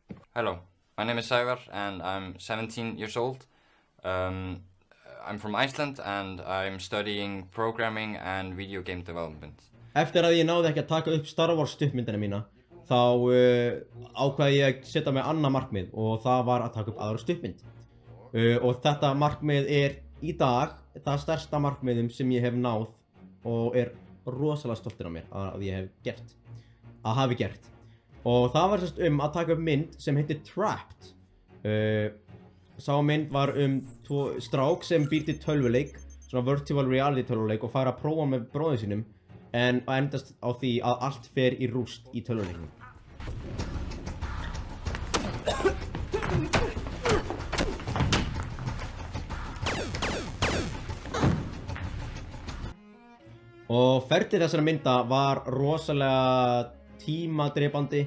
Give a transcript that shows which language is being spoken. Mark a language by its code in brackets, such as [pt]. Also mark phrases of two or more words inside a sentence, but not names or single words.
[en] Hello, my name is Sævar and I'm 17 years old. I'm from Iceland and I'm studying programming and video game development. [is] Eftir að ég náði ekki að taka upp Star Wars stuttmyndina mína, þá ákvaði ég að setja mig annað markmið og það var að taka upp aðra stuttmynd. Og þetta markmið er í dag það stærsta markmiðum sem ég hef náð og er rosalega stoltur af mér að ég hafi gert. Og það var sérst að taka upp mynd sem heitir Trapped. Sá mynd var strák sem býr til tölvuleik, svona [en] virtual reality [is] tölvuleik og fær að prófa með bróður sínum en endast á því að allt fer í rúst í tölvuleiknum. Og ferlið þessara mynda var rosalega tímadrepandi.